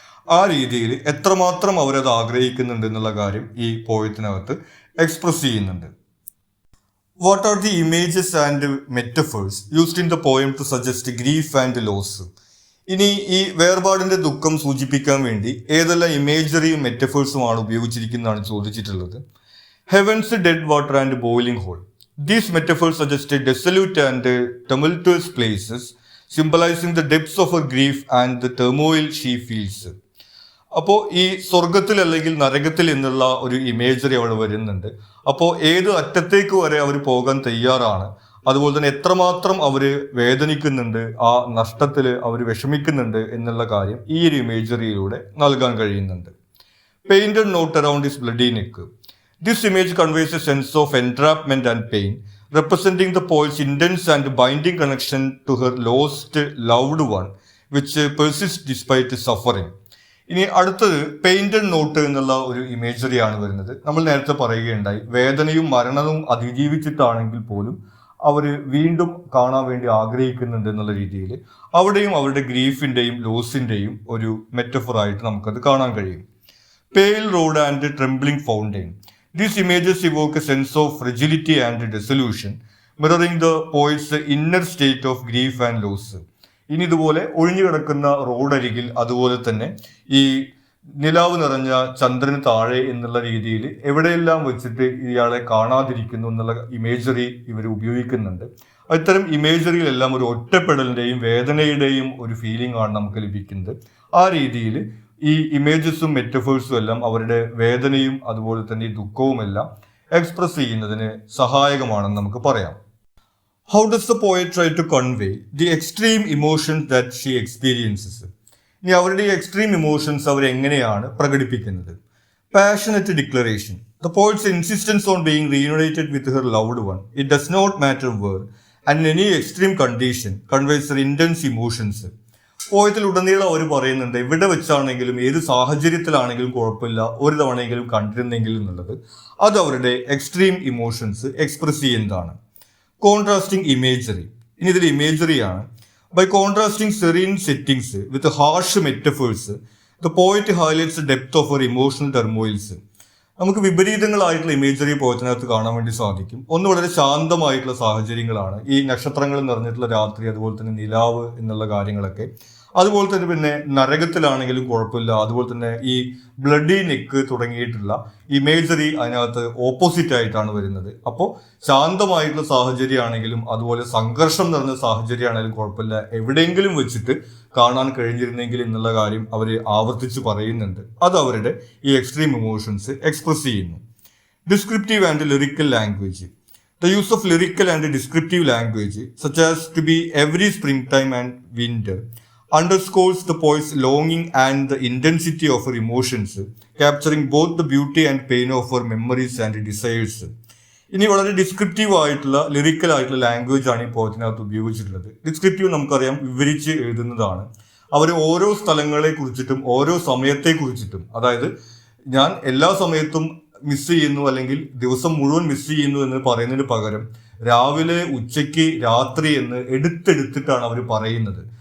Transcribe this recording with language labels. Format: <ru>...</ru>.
<ml>ആ രീതിയിൽ എത്രമാത്രം അവരത് ആഗ്രഹിക്കുന്നുണ്ട് എന്നുള്ള കാര്യം ഈ പോയത്തിനകത്ത് എക്സ്പ്രസ് ചെയ്യുന്നുണ്ട്.</ml> <en>What are the images and metaphors used in the poem to suggest grief and loss?</en> <ml>ഇനി ഈ വേർപാടിന്റെ ദുഃഖം സൂചിപ്പിക്കാൻ വേണ്ടി ഏതെല്ലാം ഇമേജറിയും മെറ്റഫേഴ്സുമാണ് ഉപയോഗിച്ചിരിക്കുന്നതാണ് ചോദിച്ചിട്ടുള്ളത്.</ml> <en>Heavens, dead water and boiling hole. These metaphors suggest a desolate and tumultuous places, symbolizing the depths of her grief and the turmoil she feels.</en> <ml>അപ്പോൾ ഈ സ്വർഗത്തിൽ അല്ലെങ്കിൽ നരകത്തിൽ എന്നുള്ള ഒരു ഇമേജറി അവിടെ വരുന്നുണ്ട്. അപ്പോൾ ഏത് അറ്റത്തേക്ക് വരെ അവർ പോകാൻ തയ്യാറാണ്, അതുപോലെ തന്നെ എത്രമാത്രം അവർ വേദനിക്കുന്നുണ്ട്, ആ നഷ്ടത്തിൽ അവർ വിഷമിക്കുന്നുണ്ട് എന്നുള്ള കാര്യം ഈ ഒരു ഇമേജറിയിലൂടെ നൽകാൻ കഴിയുന്നുണ്ട്.</ml> <en>Painted knot around his bloody neck. This image conveys a sense of entrapment and pain, representing the poet's intense and binding connection to her lost loved one, which persists despite suffering.</en> <ml>ഇനി അടുത്തത് painted not എന്നുള്ള ഒരു ഇമേജറിയാണ് വരുന്നത്. നമ്മൾ നേരത്തെ പറയുകയുണ്ടായി, വേദനയും മരണവും അതിജീവിച്ചിട്ടാണെങ്കിൽ പോലും അവർ വീണ്ടും കാണാൻ വേണ്ടി ആഗ്രഹിക്കുന്നുണ്ട് എന്നുള്ള രീതിയിൽ അവിടെയും അവരുടെ ഗ്രീഫിന്റെയും ലോസിന്റെയും ഒരു മെറ്റഫറായിട്ട് നമുക്കത് കാണാൻ കഴിയും.</ml> <en>Pale road and trembling fountain. These images evoke a sense of fragility and dissolution, mirroring the poet's inner state of grief and loss.</en> <ml>ഇനി ഇതുപോലെ ഒഴിഞ്ഞു കിടക്കുന്ന റോഡരികിൽ, അതുപോലെ തന്നെ ഈ നിലാവ് നിറഞ്ഞ ചന്ദ്രന് താഴെ എന്നുള്ള രീതിയിൽ എവിടെയെല്ലാം വെച്ചിട്ട് ഇയാളെ കാണാതിരിക്കുന്നു എന്നുള്ള ഇമേജറി ഇവർ ഉപയോഗിക്കുന്നുണ്ട്. ഇത്തരം ഇമേജറിയിലെല്ലാം ഒരു ഒറ്റപ്പെടലിന്റെയും വേദനയുടെയും ഒരു ഫീലിംഗ് ആണ് നമുക്ക് ലഭിക്കുന്നത്. ആ രീതിയിൽ ഈ ഇമേജസും മെറ്റഫേഴ്സും എല്ലാം അവരുടെ വേദനയും അതുപോലെ തന്നെ ദുഃഖവും എല്ലാം എക്സ്പ്രസ് ചെയ്യുന്നതിന് സഹായകമാണെന്ന് നമുക്ക് പറയാം.</ml> <en>How does the poet try to convey the extreme emotions that she experiences?</en> <ml>ഇനി അവരുടെ ഈ എക്സ്ട്രീം ഇമോഷൻസ് അവരെങ്ങനെയാണ് പ്രകടിപ്പിക്കുന്നത്?</ml> <en>Passionate declaration. The poet's insistence on being reunited with her loved one, it does not matter where, and in any extreme condition, conveys her intense emotions.</en> <ml>പോയത്തിൽ ഉടനീളം അവർ പറയുന്നുണ്ട്, എവിടെ വെച്ചാണെങ്കിലും ഏത് സാഹചര്യത്തിലാണെങ്കിലും കുഴപ്പമില്ല, ഒരു തവണയെങ്കിലും കണ്ടിരുന്നെങ്കിൽ എന്നുള്ളത്. അത് അവരുടെ എക്സ്ട്രീം ഇമോഷൻസ് എക്സ്പ്രസ് ചെയ്യുന്നതാണ്.</ml> <en>Contrasting imagery.</en> <ml>ഇനി ഇതിൽ ഇമേജറിയാണ്.</ml> <en>By contrasting serene settings with harsh metaphors, the poet highlights the depth of her emotional turmoils.</en> <ml>നമുക്ക് വിപരീതങ്ങളായിട്ടുള്ള ഇമേജറി പോയത്തിനകത്ത് കാണാൻ വേണ്ടി സാധിക്കും. ഒന്ന് വളരെ ശാന്തമായിട്ടുള്ള സാഹചര്യങ്ങളാണ്, ഈ നക്ഷത്രങ്ങൾ നിറഞ്ഞിട്ടുള്ള രാത്രി, അതുപോലെ തന്നെ നിലാവ് എന്നുള്ള കാര്യങ്ങളൊക്കെ. അതുപോലെ തന്നെ പിന്നെ നരകത്തിലാണെങ്കിലും കുഴപ്പമില്ല, അതുപോലെ തന്നെ ഈ ബ്ലഡി നെക്ക് തുടങ്ങിയിട്ടുള്ള ഇമേജറി അതിനകത്ത് ഓപ്പോസിറ്റ് ആയിട്ടാണ് വരുന്നത്. അപ്പോൾ ശാന്തമായിട്ടുള്ള സാഹചര്യമാണെങ്കിലും അതുപോലെ സംഘർഷം നിറഞ്ഞ സാഹചര്യമാണെങ്കിലും കുഴപ്പമില്ല, എവിടെയെങ്കിലും വെച്ചിട്ട് കാണാൻ കഴിഞ്ഞിരുന്നെങ്കിൽ എന്നുള്ള കാര്യം അവർ ആവർത്തിച്ച് പറയുന്നുണ്ട്. അത് അവരുടെ ഈ എക്സ്ട്രീം ഇമോഷൻസ് എക്സ്പ്രസ് ചെയ്യുന്നു.</ml> <en>Descriptive and lyrical language. The use of lyrical and descriptive language, such as to be every springtime and winter, underscores the poet's longing and the intensity of her emotions, capturing both the beauty and pain of her memories and desires.</en> <ml>ഇനി വളരെ descriptive ആയിട്ടുള്ള lyrical ആയിട്ടുള്ള language ആണ് ഈ പോയത്തിനകത്ത് ഉപയോഗിച്ചിട്ടുള്ളത്. Descriptive നമുക്കറിയാം വിവരിച്ച് എഴുതുന്നതാണ്. അവർ ഓരോ സ്ഥലങ്ങളെ കുറിച്ചിട്ടും ഓരോ സമയത്തെ കുറിച്ചിട്ടും, അതായത് ഞാൻ എല്ലാ സമയത്തും മിസ് ചെയ്യുന്നു അല്ലെങ്കിൽ ദിവസം മുഴുവൻ മിസ് ചെയ്യുന്നു എന്ന് പറയുന്നതിന് പകരം രാവിലെ, ഉച്ചയ്ക്ക്, രാത്രി എന്ന് എടുത്തെടുത്തിട്ടാണ് അവർ പറയുന്നത്.</ml>